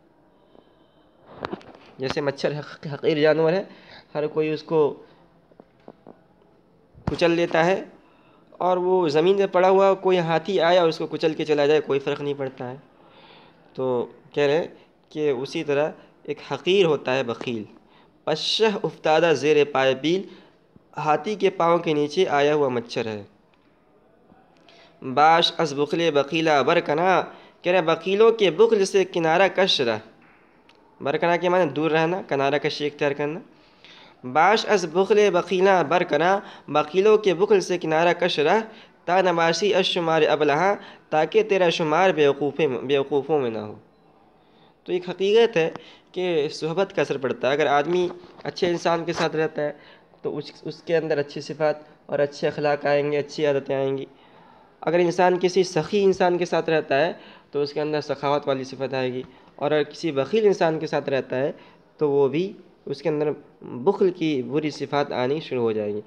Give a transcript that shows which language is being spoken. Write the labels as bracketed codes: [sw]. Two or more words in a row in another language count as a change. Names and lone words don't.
[ur] جیسے مچھر حقیر جانور ہے، ہر کوئی اس کو کچل لیتا ہے، اور وہ زمین پہ پڑا ہوا کوئی ہاتھی آیا اور اس کو کچل کے چلا جائے کوئی فرق نہیں پڑتا ہے۔ تو کہہ رہے ہیں کہ اسی طرح ایک حقیر ہوتا ہے بخیل۔ [fa] پشہ افتادہ زیر پائے پیل، [ur] ہاتھی کے پاؤں کے نیچے آیا ہوا مچھر ہے۔ [fa] باش از بخل بخیلا برکنا، [ur] کہہ رہے بخیلوں کے بخل سے کنارہ کش رہ، برکنا کے معنی دور رہنا، کنارہ کشی اختیار کرنا۔ [fa] باش از بخل بخیلا برکنا، [ur] بخیلوں کے بخل سے کنارہ کش رہ، [fa] تا نباشی از شمار ابلہاں، [ur] تاکہ تیرا شمار بیوقوفوں میں نہ ہو۔ تو ایک حقیقت ہے کہ صحبت کا اثر پڑتا ہے۔ اگر آدمی اچھے انسان کے ساتھ رہتا ہے تو اس کے اندر اچھی صفات اور اچھے اخلاق آئیں گے، اچھی عادتیں آئیں گی۔ اگر انسان کسی سخی انسان کے ساتھ رہتا ہے تو اس کے اندر سخاوت والی صفت آئے گی، اور اگر کسی بخیل انسان کے ساتھ رہتا ہے تو وہ بھی اس کے اندر بخل کی بری صفات آنی شروع ہو جائیں گی۔